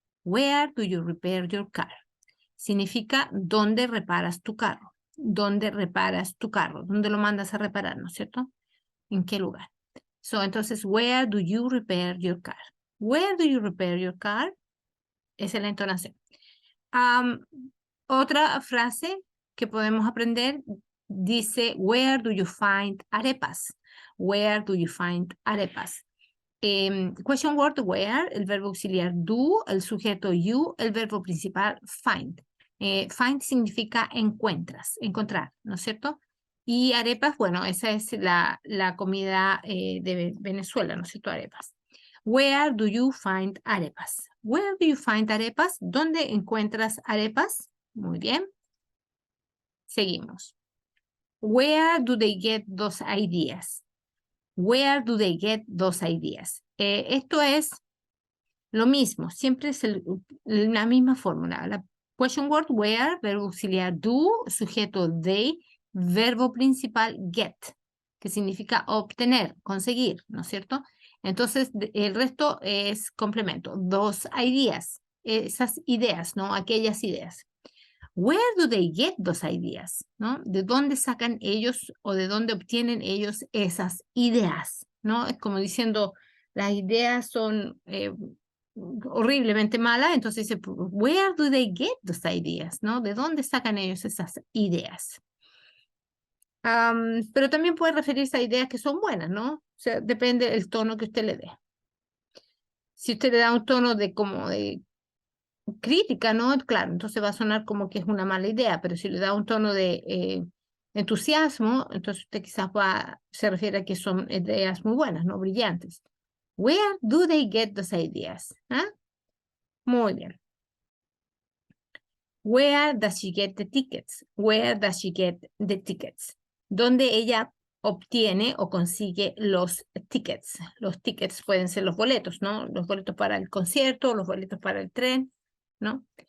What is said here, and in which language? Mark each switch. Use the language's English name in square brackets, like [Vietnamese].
[English] Where do you repair your car? [Spanish] Significa, ¿dónde reparas tu carro? ¿Dónde reparas tu carro? ¿Dónde lo mandas a reparar, ¿no es cierto? ¿En qué lugar? [English] So, [Spanish] entonces, [English] where do you repair your car? Where do you repair your car? [Spanish] Esa es la entonación. Otra frase que podemos aprender dice, [English] where do you find arepas? Where do you find arepas? Question word where, [Spanish] el verbo auxiliar [English] do, [Spanish] el sujeto [English] you, [Spanish] el verbo principal [English] find. [Spanish] Find significa encontrar, ¿no es cierto? Y arepas, bueno, esa es la comida de Venezuela, ¿no es cierto? Arepas. [English] Where do you find arepas? Where do you find arepas? [Spanish] ¿Dónde encuentras arepas? Muy bien. Seguimos. [English] Where do they get those ideas? Where do they get those ideas? [Spanish] Esto es lo mismo, siempre es la misma fórmula. La question word where, verbo auxiliar do, sujeto they, verbo principal get, que significa obtener, conseguir, ¿no es cierto? Entonces, el resto es complemento. [English] Those ideas, [Spanish] esas ideas, ¿no? Aquellas ideas. [English] Where do they get those ideas? [Spanish] ¿No? ¿De dónde sacan ellos o de dónde obtienen ellos esas ideas? ¿No? Es como diciendo, las ideas son horriblemente malas, entonces dice, [English] where do they get those ideas? [Spanish] ¿No? ¿De dónde sacan ellos esas ideas? Pero también puede referirse a ideas que son buenas, ¿no? O sea, depende del tono que usted le dé. Si usted le da un tono de como de crítica, ¿no? Claro, entonces va a sonar como que es una mala idea, pero si le da un tono de entusiasmo, entonces usted quizás se refiere a que son ideas muy buenas, ¿no? Brillantes. [English] Where do they get those ideas? [Spanish] ¿Ah? Muy bien. [English] Where does she get the tickets? Where does she get the tickets? [Spanish] ¿Dónde ella obtiene o consigue los tickets? Los tickets pueden ser los boletos, ¿no? Los boletos para el concierto, los boletos para el tren, ¿no?